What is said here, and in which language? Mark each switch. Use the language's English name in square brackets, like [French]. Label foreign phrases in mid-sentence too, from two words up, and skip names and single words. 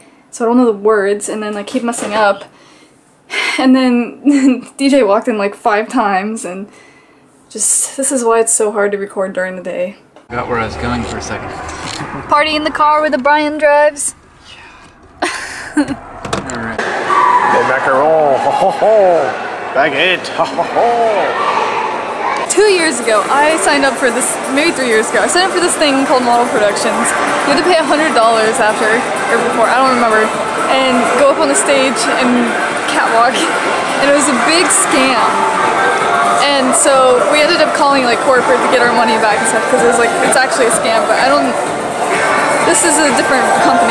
[English] So I don't know the words and then I keep messing up. And then DJ walked in like 5 times and just, this is why it's so hard to record during the day. Forgot where I was going for a second. Party in the car where the Brian drives. Alright. The macaron, ho ho ho! Baguette, ho ho ho! 2 years ago, I signed up for this, maybe 3 years ago, I signed up for this thing called Model Productions. You had to pay $100 after, or before, I don't remember, and go up on the stage and catwalk. And it was a big scam. And so we ended up calling like corporate to get our money back and stuff because it was like, it's actually a scam, but I don't, this is a different company.